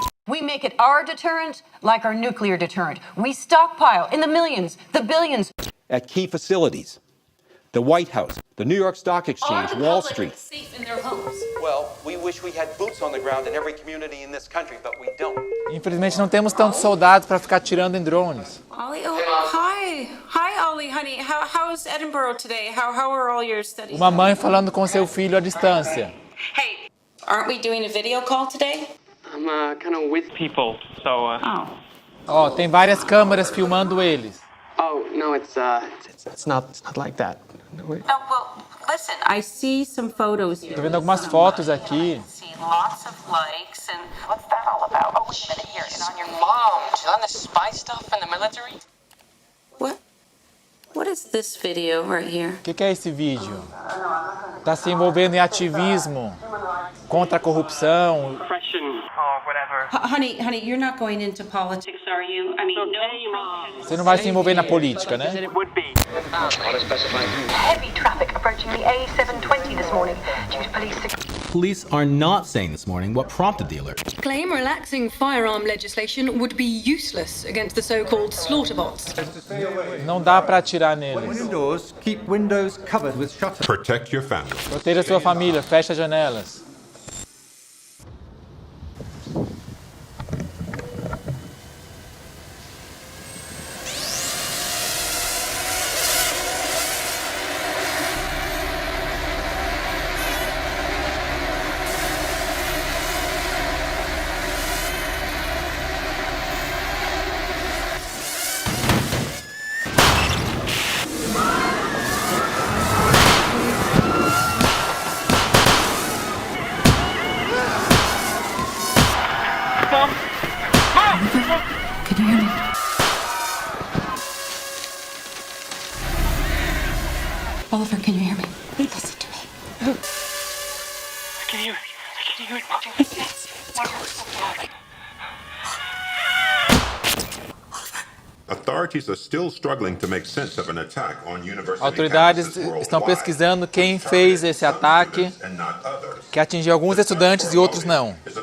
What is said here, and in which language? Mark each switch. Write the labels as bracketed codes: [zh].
[en] We make it our deterrent like our nuclear deterrent. We stockpile in the millions, the billions. At key facilities, the White House, the New York Stock Exchange, Wall Street. Safe in their homes. Well, we wish we had boots on the ground in every community in this country, but we don't. [pt] Infelizmente não temos tantos soldados para ficar atirando em drones. [en] Ollie, hi, Ollie, honey. How's Edinburgh today? How are all your studies? [pt] Uma mãe falando com seu filho à distância. [en] Hey, aren't we doing a video call today? I'm kind of with people, so. [pt] Ó, tem várias câmeras filmando eles. [en] Oh no, it's not like that. No, well, listen. I see some photos here. [pt] Tô vendo algumas fotos aqui. [en] See lots of likes and what's that all about? Oh, wait a minute here. And on your Mom, she's on the spy stuff in the military. What is this video right here? [pt] O que é esse vídeo? Tá se envolvendo em ativismo contra a corrupção. [en] Honey, you're not going into politics, are you? I mean, no. [pt] Você não vai se envolver na política, né? [en] Heavy traffic approaching the A720 this morning due to police. Police are not saying this morning what prompted the alert. Claim relaxing firearm legislation would be useless against the so-called slaughterbots. [pt] Não dá para atirar neles. [en] Indoors, keep windows covered with shutters. Protect your family. [pt] Proteja sua família, fecha as janelas. [en] Oliver, can you hear me? Listen to me. I can hear it. I can hear it, Mom. It's close. Authorities are still struggling to make sense of an attack on university [pt] Autoridades [en] campuses [pt] estão [en] worldwide. [pt] pesquisando quem fez esse ataque, que atingiu alguns estudantes e outros não.